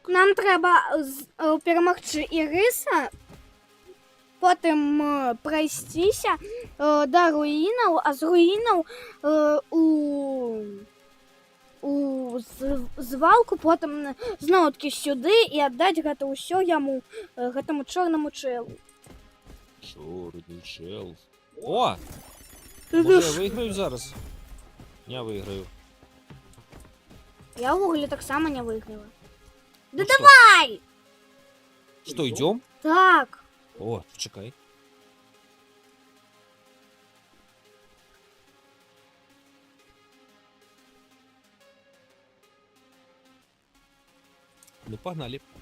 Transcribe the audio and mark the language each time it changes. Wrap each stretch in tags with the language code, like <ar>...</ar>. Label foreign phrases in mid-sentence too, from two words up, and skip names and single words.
<be>Нам трэба перамагчы Ірыса, потым прайсціся да руінаў, а з руінаў у звалку, потым зноўкі сюды і аддаць гэта ўсё яму, гэтаму чорнаму чэлу.</be> <ru>Чорный чел. О! Може, я выиграю зараз? Не выиграю.</ru> <be>Я ўвогуле таксама не выйграла.</be> <ru>Да Ну что? давай! Что, идем? Так. О, чекай. Ну, погнали.</ru>